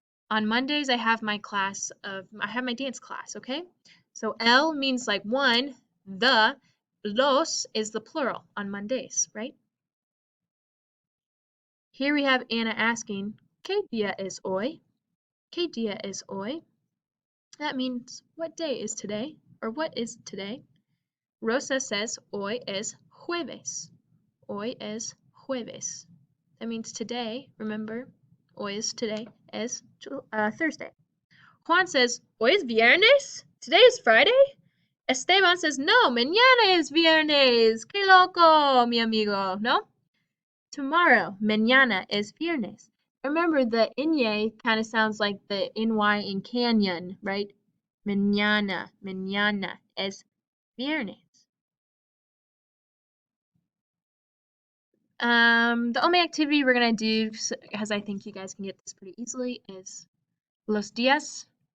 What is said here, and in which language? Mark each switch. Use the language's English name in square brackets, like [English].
[English] On Mondays, I have my dance class, okay? So el means like one, the, los is the plural on Mondays, right? Here we have Anna asking, [Spanish] ¿Qué día es hoy? ¿Qué día es hoy? [English] That means, what day is today? Or what is today? [Spanish] Rosa says, hoy es jueves. Hoy es jueves. [English] That means today, remember, hoy is today, is Thursday. Juan says, [Spanish] hoy es viernes? [English] Today is Friday? [Spanish] Esteban says, no, mañana es viernes. Qué loco, mi amigo, ¿no? Tomorrow, mañana es viernes. [English] Remember, the ñ kind of sounds like the NY in canyon, right? [Spanish] Mañana es viernes. [English] The only activity we're going to do, because I think you guys can get this pretty easily, is los días.